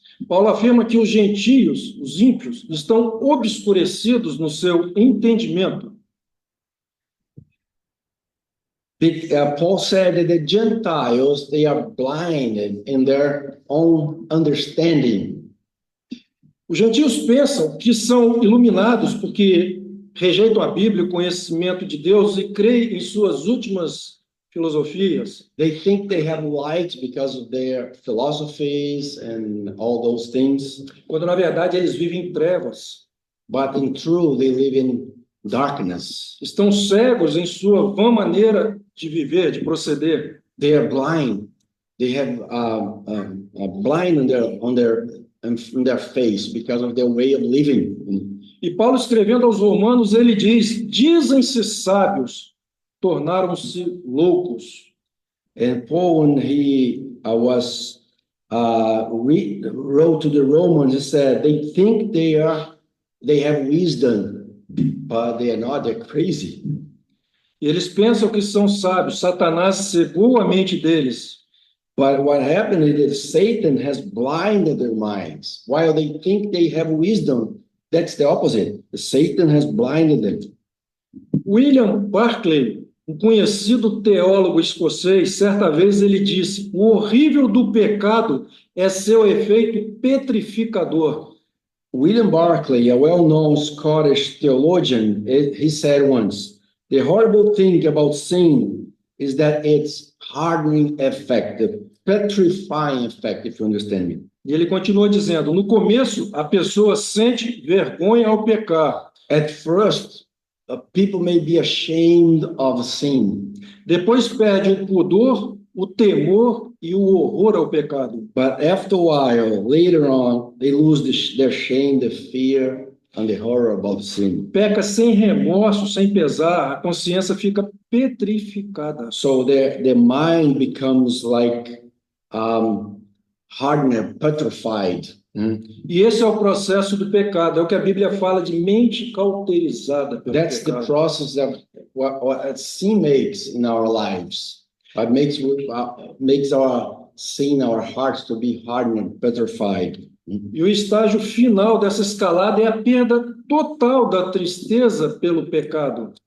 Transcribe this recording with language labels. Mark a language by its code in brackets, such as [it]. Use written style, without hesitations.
[pt] Paulo afirma que os gentios, os ímpios, estão obscurecidos no seu entendimento. [en] Paul said that the Gentiles, they are blinded in their own understanding. [pt] Os gentios pensam que são iluminados porque rejeitam a Bíblia, o conhecimento de Deus e creem em suas últimas filosofias. [en] They think they have light because of their philosophies and all those things. [pt] Quando, na verdade, eles vivem em trevas. [en] But in truth, they live in darkness. [pt] Estão cegos em sua vã maneira de viver, de proceder. [en] they are blind. They have a blind on their face because of their way of living. [pt] E Paulo, escrevendo aos Romanos, ele diz: dizem-se sábios, tornaram-se loucos. [en] And Paul, when he wrote to the Romans, he said they think they have wisdom, but they are not. They're crazy. [pt] E eles pensam que são sábios. Satanás cegou a mente deles. [en] But what happened is that Satan has blinded their minds. While they think they have wisdom, that's the opposite. Satan has blinded them. [pt] William Barclay, um conhecido teólogo escocês, certa vez ele disse: o horrível do pecado é seu efeito petrificador. [en] William Barclay, a well-known Scottish theologian, he said once, the horrible thing about sin is that it's hardening effect, petrifying effect, if you understand me. [pt] E ele continua dizendo: no começo, a pessoa sente vergonha ao pecar. [en] At first, people may be ashamed of sin. [pt] Depois perde o pudor, o temor e o horror ao pecado. [en] But after a while, later on, they lose their shame, the fear, and the horror about sin. [pt] Peca sem remorso, sem pesar, a consciência fica petrificada. [en] So their mind becomes like hardened, petrified. [pt] E esse é o processo do pecado, é o que a Bíblia fala de mente cauterizada pelo [en] That's the [pt] pecado. [en] process of what sin makes in our lives. It makes our sin, our hearts to be hardened and petrified. [pt] E o estágio final dessa escalada é a perda total da tristeza pelo pecado.